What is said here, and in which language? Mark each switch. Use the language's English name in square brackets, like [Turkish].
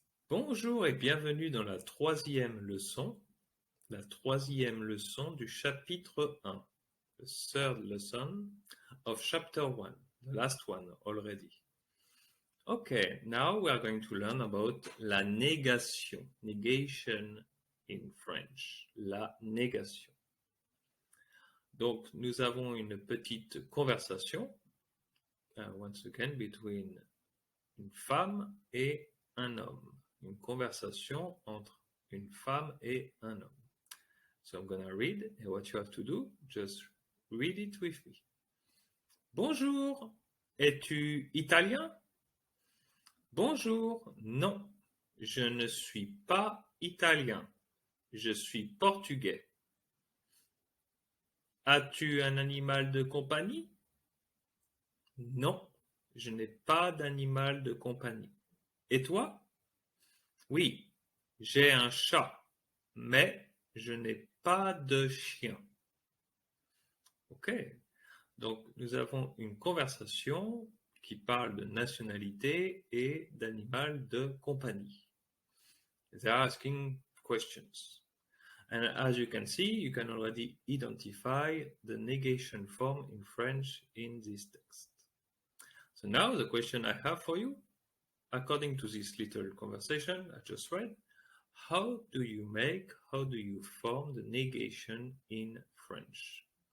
[French] Bonjour et bienvenue dans la troisième leçon du chapitre 1, [English] the third lesson of chapter 1, the last one already. Okay, now we are going to learn about la négation, negation in French, la négation. [French] Donc, nous avons une petite conversation, [English] once again, between [French] une femme et un homme. Une conversation entre une femme et un homme. [English] So I'm gonna read, and what you have to do, just read it with me. [French] Bonjour, es-tu italien? Bonjour, non, je ne suis pas italien, je suis portugais. As-tu un animal de compagnie? Non, je n'ai pas d'animal de compagnie. Et toi? Oui, j'ai un chat, mais je n'ai pas de chien. Ok, donc nous avons une conversation qui parle de nationalité et d'animal de compagnie. [English] They're asking questions. And as you can see, you can already identify the negation form in French in this text. So now the question I have for you, according to this little conversation I just read, how do you form the negation in French?